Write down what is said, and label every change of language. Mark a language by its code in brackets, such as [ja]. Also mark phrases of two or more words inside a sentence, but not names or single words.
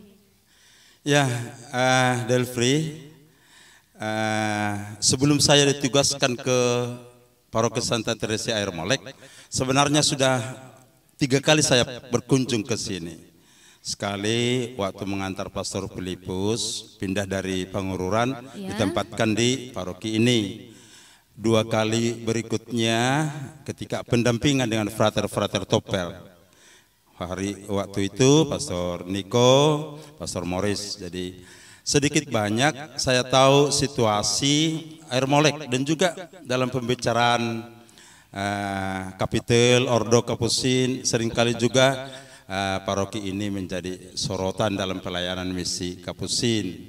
[id] Ya, Delfri, sebelum saya ditugaskan ke Paroki Santa Teresia Ermolek, sebenarnya sudah 3 kali saya berkunjung ke sini. Sekali waktu mengantar Pastor Filipus pindah dari Pangururan, ditempatkan di paroki ini. 2 kali berikutnya ketika pendampingan dengan frater-frater Topel. Waktu itu Pastor Niko, Pastor Morris. Jadi sedikit banyak saya tahu situasi Ermolek dan juga dalam pembicaraan Kapitel, Ordo Kapusin, seringkali juga paroki ini menjadi sorotan dalam pelayanan misi Kapusin.